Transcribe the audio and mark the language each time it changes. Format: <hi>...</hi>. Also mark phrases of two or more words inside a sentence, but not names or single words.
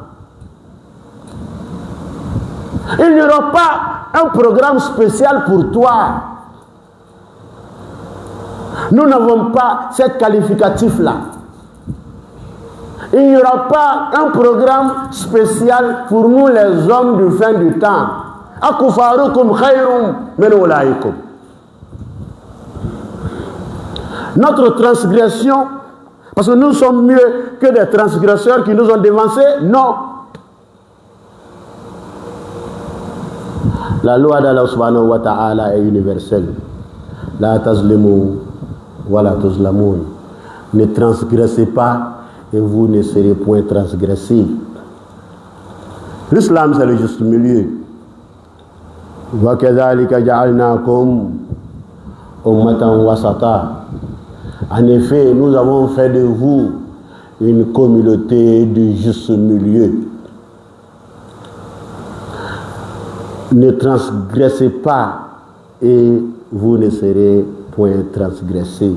<fr>Il n'y aura pas un programme spécial pour toi. Nous n'avons pas cette qualificatif-là. Il n'y aura pas un programme spécial pour nous les hommes du fin du temps.</fr> <ar>أكفاركم خير من أولئكم.</ar> <fr>Notre transgression, parce que nous sommes mieux que des transgresseurs qui nous ont dévancés, non. La loi d'Allah</fr> <ar>سبحانه وتعالى</ar> <fr>est universelle.</fr> <ar>لا تظلمون ولا تظلمون.</ar> <fr>Ne transgressez pas et vous ne serez point transgressés. L'islam, c'est le juste milieu.</fr> <ar>وكذلك جعلناكم أمة وسطا.</ar> <fr>En effet, nous avons fait de vous une communauté du juste milieu. Ne transgressez pas et vous ne serez point transgressés.</fr>